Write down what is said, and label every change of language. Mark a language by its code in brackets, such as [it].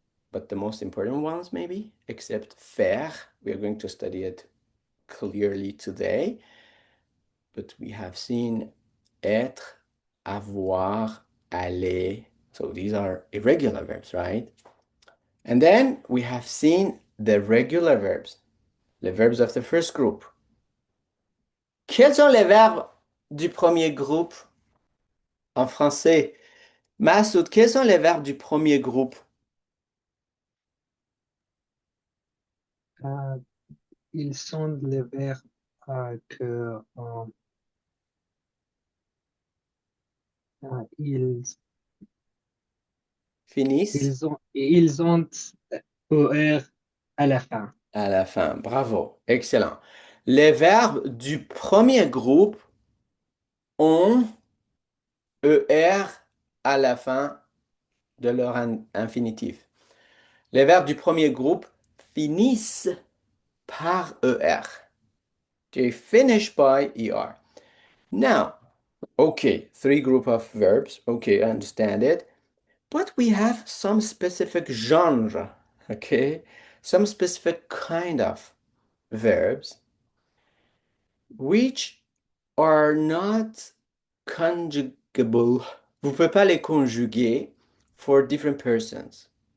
[en] But the most important ones, maybe, except faire, we are going to study it clearly today. But we have seen être, avoir, aller. So these are irregular verbs, right? And then we have seen the regular verbs, the verbs of the first group. [fr] Quels sont les verbes du premier groupe en français? Massoud, quels sont les verbes du premier groupe? Euh, ils sont les verbes ils, Finissent ils ont ER à la fin. à la fin. Bravo. Excellent. Les verbes du premier groupe ont ER à la fin de leur infinitif. Les verbes du premier groupe finissent par ER. [en] They finish by ER. Now, okay, three group of verbs. Okay, I understand it. But we have some specific genre, okay? Some specific kind of verbs which are not conjugable. [fr] Vous ne pouvez pas les conjuguer [en] for different persons.